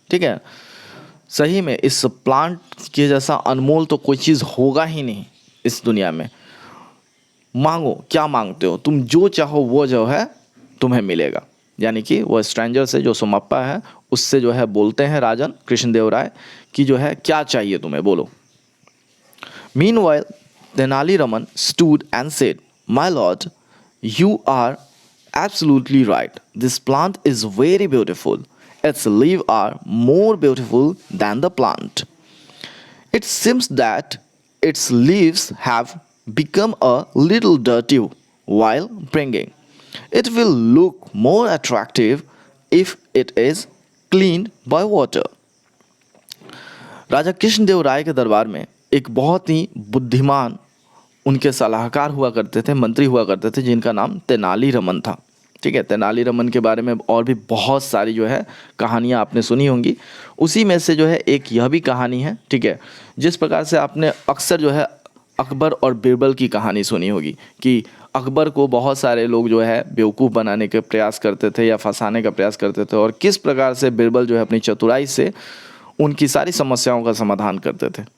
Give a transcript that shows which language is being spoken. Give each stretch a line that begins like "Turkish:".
Hindi: ठीक है, सही में इस प्लांट के जैसा अनमोल तो कोई चीज़ होगा ही नहीं इस दुनिया में। मांगो, क्या मांगते हो तुम, जो चाहो वो जो है तुम्हें मिलेगा। यानी कि वो स्ट्रेंजर से, जो सोमाप्पा है, उससे जो है बोलते हैं राजन कृष्णदेवराय कि जो है क्या चाहिए तुम्हें, बोलो।
English: Meanwhile, Tenali Raman stood and said, "My lord, you are absolutely right. This plant is very beautiful. Its leaves are more beautiful than the plant. It seems that its leaves have become a little dirty while bringing. It will look more attractive if it is cleaned by water."
Hindi: राजा कृष्णदेव राय के दरबार में एक बहुत ही बुद्धिमान उनके सलाहकार हुआ करते थे, मंत्री हुआ करते थे, जिनका नाम तेनाली रमन था। ठीक है, तेनाली रमन के बारे में और भी बहुत सारी जो है कहानियाँ आपने सुनी होंगी। उसी में से जो है एक यह भी कहानी है। ठीक है, जिस प्रकार से आपने अक्सर जो है अकबर और बीरबल की कहानी सुनी होगी कि अकबर को बहुत सारे लोग जो है बेवकूफ़ बनाने के प्रयास करते थे या फंसाने का प्रयास करते थे, और किस प्रकार से बीरबल जो है अपनी चतुराई से उनकी सारी समस्याओं का समाधान करते थे।